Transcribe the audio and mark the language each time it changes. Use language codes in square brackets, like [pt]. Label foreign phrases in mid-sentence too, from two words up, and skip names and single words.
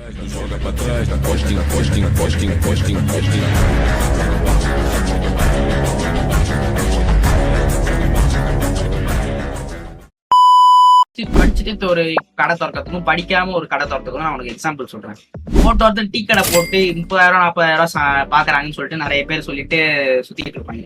[pt] Joga pra trás, na costinha, costinha, costinha, costinha, costinha. [ta] படிச்சுட்டு இப்ப ஒரு கடை திறக்கிறதுக்கும் படிக்காம ஒரு கடை திறக்கிறதுக்கும் நான் உனக்கு எக்ஸாம்பிள் சொல்றேன். ஒருத்தர் டீ கடை போட்டு 30,000 40,000 பாக்குறாங்கன்னு சொல்லிட்டு நிறைய பேர் சொல்லிட்டு சுத்திட்டு இருப்பாங்க.